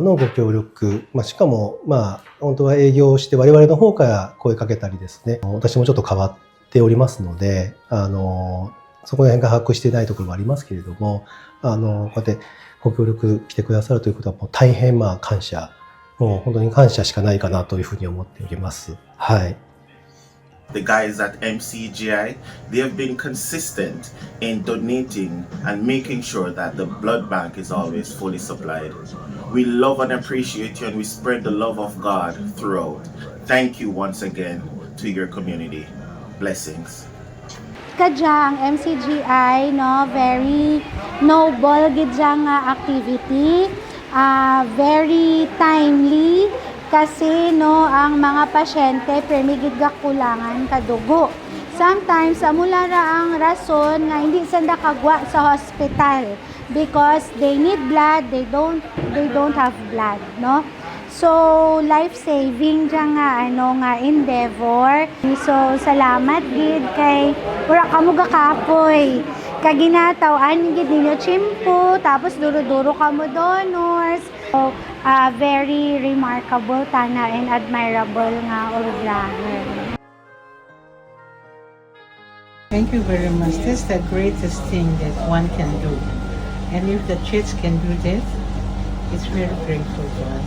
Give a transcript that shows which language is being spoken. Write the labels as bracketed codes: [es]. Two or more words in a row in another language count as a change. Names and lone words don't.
[ja] のご協力、しかも、本当は営業をして我々の方から声かけたりですね、私もちょっと変わっておりますので、そこら辺が把握していないところもありますけれども、こうやってご協力来てくださるということはもう大変感謝、もう本当に感謝しかないかなというふうに思っております。はい。 [en] The guys at MCGI, they have been consistent in donating and making sure that the blood bank is always fully supplied. We love and appreciate you and we spread the love of God throughout. Thank you once again to your community. Blessings. [hil] Kadyang MCGI, no, [en] very noble [hil] gid siya nga activity, [en] very timely [hil] kasi no ang mga pasyente permigid ga kulangan kadugo. Sometimes amula ra ang rason nga hindi sila kagwa sa hospital [en] because they need blood, they don't have blood, no? [hil] So [en] life saving [hil] siya nga endeavor. So salamat gid kay ura kamo gakapoy. Kaginataw-an gid ninyo chimpo tapos duro-duro kamo donors. [en] So very remarkable tana and admirable nga organizer. Thank you very much. That's the greatest thing that one can do. And if the church can do this, it's very grateful to us.